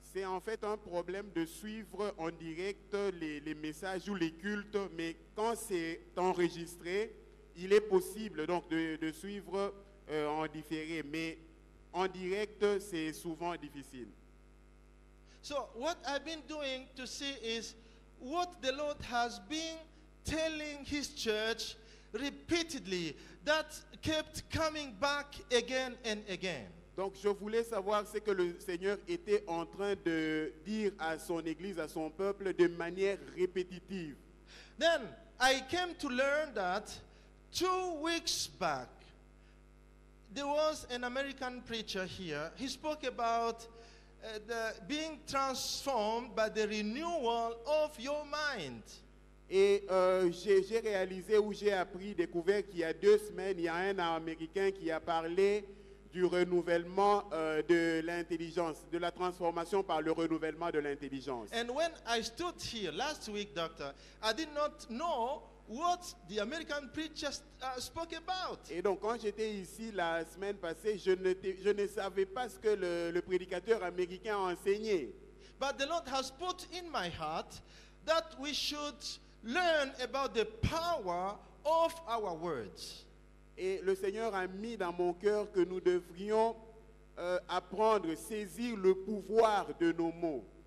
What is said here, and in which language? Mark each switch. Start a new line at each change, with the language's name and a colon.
French: C'est en fait un problème de suivre en direct les messages ou les cultes, mais quand c'est enregistré, il est possible donc de suivre en différé, mais en direct, c'est souvent difficile.
English: So what I've been doing to see is what the Lord has been telling his church repeatedly, that kept coming back again and again.
French: Donc je voulais savoir ce que le Seigneur était en train de dire à son Église, à son peuple de manière répétitive.
English: Then I came to learn that 2 weeks back, there was an American preacher here. He spoke about being transformed by the renewal of your mind.
French: Et j'ai réalisé ou j'ai découvert qu'il y a 2 semaines, il y a un Américain qui a parlé du renouvellement de l'intelligence, de la transformation par le renouvellement de l'intelligence.
English: And when I stood here last week, Doctor, I did not know what the American preacher spoke about.
French: Et donc quand j'étais ici la semaine passée, je ne savais pas ce que le prédicateur américain a enseigné.
English: But the Lord has put in my heart that we should learn about the power of our words.
French: Et le Seigneur a mis dans mon cœur que nous devrions apprendre, saisir le pouvoir de nos mots.